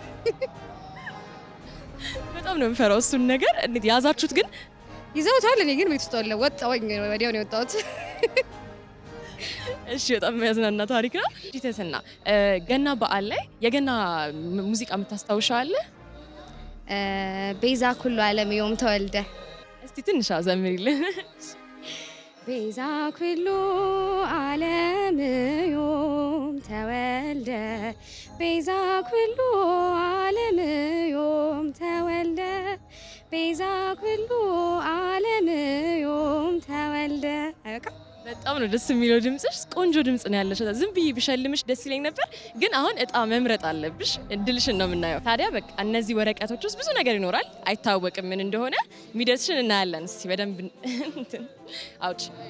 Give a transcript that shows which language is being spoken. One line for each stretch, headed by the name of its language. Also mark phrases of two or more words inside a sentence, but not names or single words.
Amharic: በጣም ነው የምፈራው እሱን ነገር። እንዴት ያዛችሁት ግን? ይዘውታል። እኔ ግን ቤት ውስጥ አለ ወጣሁኝ፣ ወዲያው ነው የወጣሁት። እሺ በጣም የሚያዝናና ታሪክ ነው። ዲተስና ገና በዓል ላይ የገና ሙዚቃ የምታስታውሻው አለ?
Geez: ቤዛ ኩሉ ዓለም ዮም ተወልደ።
Amharic: እስቲ ትንሽ አዘምሪልን።
Geez: ቤዛ ኩሉ ዓለም ዮም ተወልደ፣ ቤዛ ኩሉ ዓለም ዮም ተወልደ፣ ቤዛ ኩሉ ዓለም ዮም ተወልደ።
Amharic: በጣም ነው ደስ የሚለው ድምጽሽ። ቆንጆ ድምጽ ነው ያለሽ። ዝም ብዬ ብሸልምሽ ደስ ይለኝ ነበር፣ ግን አሁን እጣ መምረጥ አለብሽ። እድልሽን ነው የምናየው። ታዲያ በቃ እነዚህ ወረቀቶች ውስጥ ብዙ ነገር ይኖራል። አይታወቅም ምን እንደሆነ። የሚደርስሽን እናያለን። እስቲ በደንብ አውጪ።